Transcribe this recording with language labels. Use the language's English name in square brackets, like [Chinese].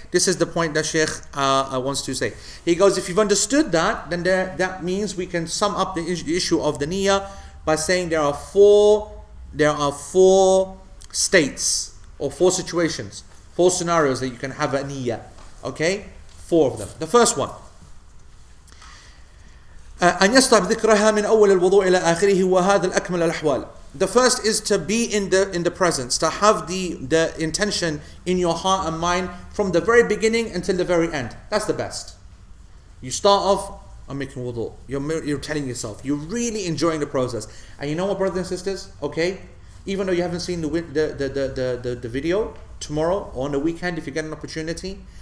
[English] This is the point that Sheikh wants to say. He goes, if you've understood that, then that means we can sum up the issue of the niyyah by saying there are four states or four situations, four scenarios that you can have a niyyah. Okay? 4 of them. The first one. [Arabic] أن يصطحب ذكرها من أول الوضوء إلى آخره وهذا الأكمل الأحوال. [English] The first is to be in the presence, to have the intention in your heart and mind from the very beginning until the very end. That's the best. You start off, I'm making wudu. You're telling yourself, you're really enjoying the process. And you know what, brothers and sisters? Okay, even though you haven't seen the video, tomorrow or on the weekend, if you get an opportunity,